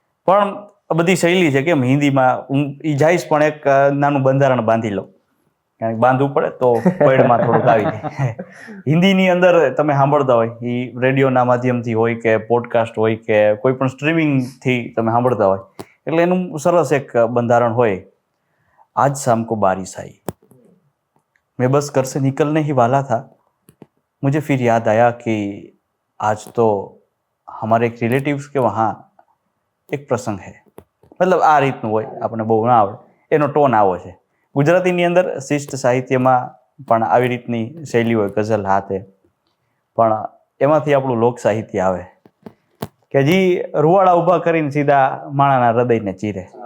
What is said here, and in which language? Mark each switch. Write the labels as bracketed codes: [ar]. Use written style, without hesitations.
[gu] પણ બધી શૈલી છે. કેમ હિન્દીમાં હું એ જઈશ પણ એક નાનું બંધારણ બાંધી લઉં, કારણ કે બાંધવું પડે તો પેડમાં થોડુંક આવી જાય. હિન્દીની અંદર તમે સાંભળતા હોય, એ રેડિયોના માધ્યમથી હોય કે પોડકાસ્ટ હોય કે કોઈ પણ સ્ટ્રીમિંગથી તમે સાંભળતા હોય, એટલે એનું સરસ એક બંધારણ હોય. [hi] આજ શામ કો બારિશ आई, मैं बस घर से निकलने ही वाला था, मुझे फिर याद आया कि आज तो हमारे एक रिलेटिव्स के वहाँ एक प्रसंग है. [gu] મતલબ આ રીતનું હોય, આપણને બહુ ના આવડે, એનો ટોન આવો છે. ગુજરાતીની અંદર શિષ્ટ સાહિત્યમાં પણ આવી રીતની શૈલી હોય, ગઝલ હાથે. પણ એમાંથી આપણું લોક સાહિત્ય આવે કે જે રૂવાડા ઊભા કરીને સીધા માણાના હૃદયને ચીરે.